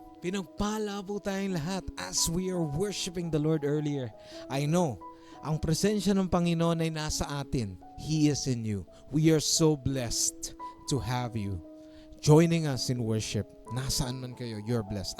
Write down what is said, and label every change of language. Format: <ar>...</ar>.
<tl>Pinagpala po tayong lahat</tl> <en>as we are worshiping the Lord earlier.</en> <tl>I know, ang presensya ng Panginoon ay nasa atin.</tl> <en>He is in you. We are so blessed to have you joining us in worship.</en> <tl>Nasaan man kayo,</tl> <en>you're blessed.</en>